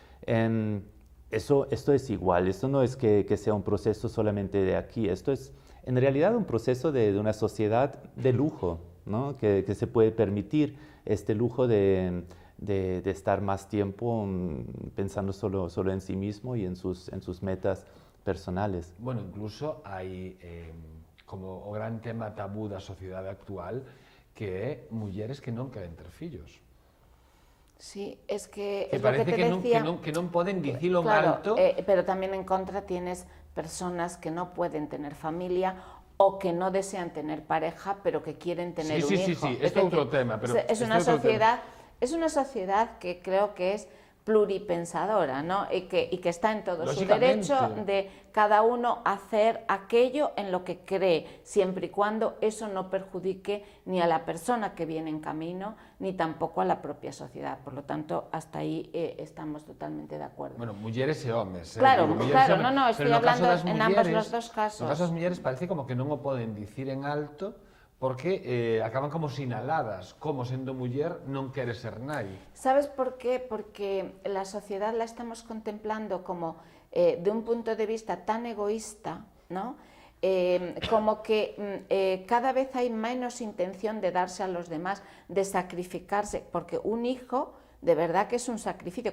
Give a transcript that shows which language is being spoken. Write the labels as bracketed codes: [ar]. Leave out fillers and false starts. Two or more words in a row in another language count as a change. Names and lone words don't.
[es] Esto es igual, esto no es que sea un proceso solamente de aquí, esto es en realidad un proceso de una sociedad de lujo, ¿no? Que se puede permitir este lujo de estar más tiempo pensando solo en sí mismo y en sus metas personales. Bueno, [gl] incluso hai como o gran tema tabú da sociedade actual, que é mulleres que non queren ter fillos. [es] Sí, es que [gl] Que [es] es lo que [gl] parece [es] te decía. [gl] que non poden dicilo en [es] Claro, [gl] alto. [es] pero también en contra tienes personas que no pueden tener familia o que no desean tener pareja, pero que quieren tener un hijo. Sí, esto es otro tema, pero es esto una es otro sociedad, es una sociedad que creo que es pluripensadora, ¿no? Y que está en todo su Lógicamente. derecho de cada uno hacer aquello en lo que cree, siempre y cuando eso no perjudique ni a la persona que viene en camino, ni tampoco a la propia sociedad. Por lo tanto, hasta ahí estamos totalmente de acuerdo. [gl] Bueno, mulleres e homes. [es] Claro, [gl] Digo, mulleres [es] claro, [gl] e homes. [es] no, estoy [gl] Pero no caso [es] hablando [gl] das [es] en ambos [gl] mulleres- [es] los dos casos. [gl] No caso das mulleres parece como que non o poden dicir en alto porque acaban como sinaladas, como sendo muller non quere ser nai. [es] ¿Sabes por qué? Porque la sociedad la estamos contemplando como de un punto de vista tan egoísta, ¿no? Como que cada vez hay menos intención de darse a los demás, de sacrificarse, porque un hijo de verdad que es un sacrificio.